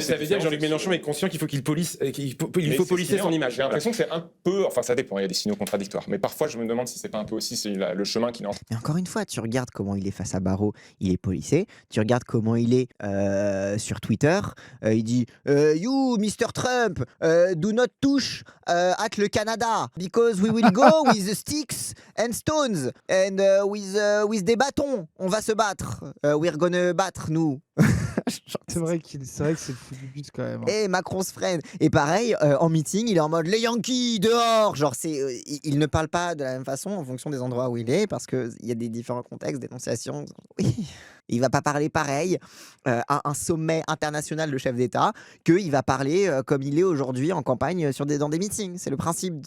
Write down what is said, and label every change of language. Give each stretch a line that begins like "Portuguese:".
French: Ça veut dire que Jean-Luc Mélenchon est conscient qu'il faut qu'il police, policer son image. J'ai l'impression que c'est un peu... Enfin, ça dépend, il y a des signaux contradictoires. Mais parfois, je me demande si c'est pas un peu aussi le chemin qu'il est en train. Et encore une fois, tu regardes comment il est face à Barrault, il est policé. Tu regardes comment il est sur Twitter, il dit
English: You, Mr. Trump, do not touch at le Canada, because we will go with the sticks and stones, and with
French: des bâtons. On va se battre.
English: We're gonna
French: battre, nous. C'est vrai que c'est le fou du but quand même. Et Macron se freine. Et pareil, en meeting, il est en mode les Yankees dehors. Genre, il ne parle pas de la même façon en fonction des endroits où il est, parce qu'il y a des différents contextes d'énonciation. Oui. Il va pas parler pareil à un sommet international de chefs d'État qu'il va parler comme il est aujourd'hui en campagne dans des meetings. C'est le principe.